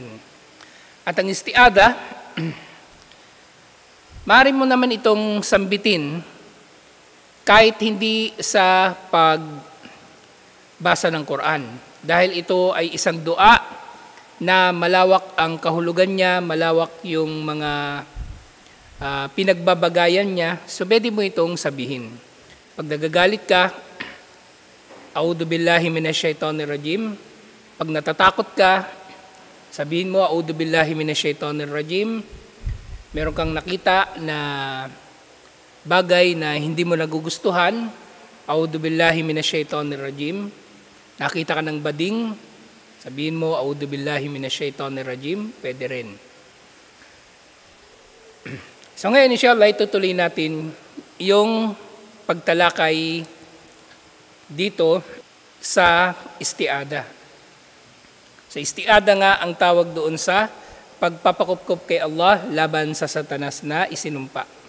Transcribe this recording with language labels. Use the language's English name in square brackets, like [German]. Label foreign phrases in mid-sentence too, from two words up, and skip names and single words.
[Filipino] At ang isti'adah, maaari mo naman itong sambitin kahit hindi sa pagbasa ng Quran. Dahil ito ay isang dua na malawak ang kahulugan niya, malawak yung mga pinagbabagayan niya. So, pwede mo itong sabihin. Pag nagagalit ka, [Arabic] أعوذ بالله من الشيطان الرجيم. [Filipino] Pag natatakot ka, sabihin mo, [Arabic] أعوذ بالله من الشيطان الرجيم. [Filipino] Meron kang nakita na bagay na hindi mo nagugustuhan, [Arabic] أعوذ بالله من الشيطان الرجيم. [Filipino] Nakita ka ng bading, sabihin mo, [Arabic] أعوذ بالله من الشيطان الرجيم, [Filipino] pwede rin. So ngayon, inshallah, itutuloy natin yung pagtalakay dito sa isti'adah. Sa isti'adah nga ang tawag doon sa pagpapakupkop kay Allah laban sa Satanas na isinumpa.